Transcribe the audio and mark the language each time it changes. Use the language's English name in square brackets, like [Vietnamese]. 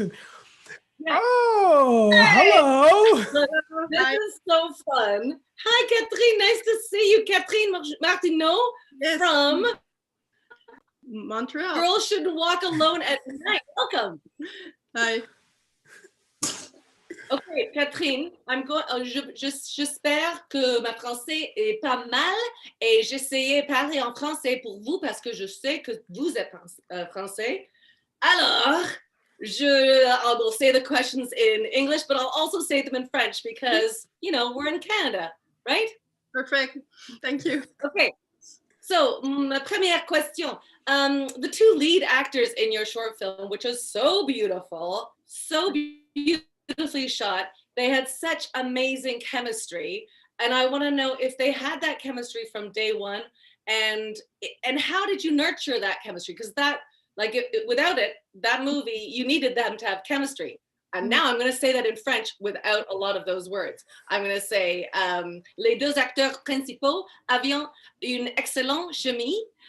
[English] And oh, hey. Hello. This is so fun. Hi, Catherine. Nice to see you. Catherine Martineau from Montreal. Girls Shouldn't Walk Alone at Night. Welcome. Hi. [French] Okay, Catherine, j'espère que ma français est pas mal et j'essayais de parler en français pour vous parce que je sais que vous êtes français. Alors, [English] I will say the questions in English, but I'll also say them in French because, we're in Canada, right? Perfect. Thank you. Okay. So, [French] ma première question. [English] The two lead actors in your short film, which is so beautiful, so beautifully shot, they had such amazing chemistry. And I want to know if they had that chemistry from day one and how did you nurture that chemistry? Because without it, that movie, you needed them to have chemistry. And now I'm going to say that in French without a lot of those words. I'm going to say, [French] les deux acteurs principaux avaient une excellente chimie.